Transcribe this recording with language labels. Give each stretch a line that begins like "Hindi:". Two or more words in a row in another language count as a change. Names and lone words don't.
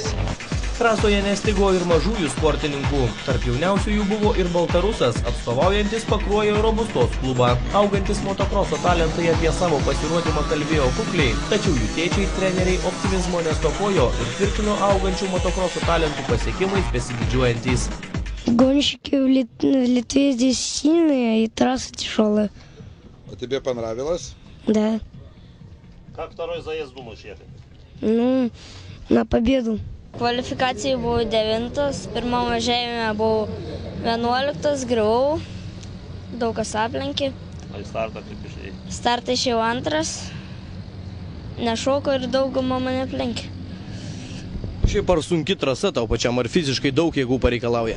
Lithuanian: Trasoje nestigo ir mažųjų sportininkų. Tarp jauniausių jų buvo ir baltarusas, atstovaujantis Pakruojo Robustos klubą. Augantis motokroso talentai apie savo pasirodymą kalbėjo kukliai, tačiau jų tėčiai, treneriai optimizmo nestokojo ir tvirtino augančių motokroso talentų pasiekimais besididžiuojantys.
Russian: Гонщики в Литве здесь сильные и трасса тяжелая. А тебе понравилось? Да. Как второй заезд думаешь ехать? Ну, на победу.
Lithuanian: Kvalifikacijai buvau 9, pirmam važiavime buvau 11, griuvau, daug kas aplenkė. Ar startą kaip išėjai? Startą išėjau 2, nešoko ir daugumą mane aplenkė. Šiaip ar sunki trasa tau pačiam, ar fiziškai daug jėgų pareikalauja?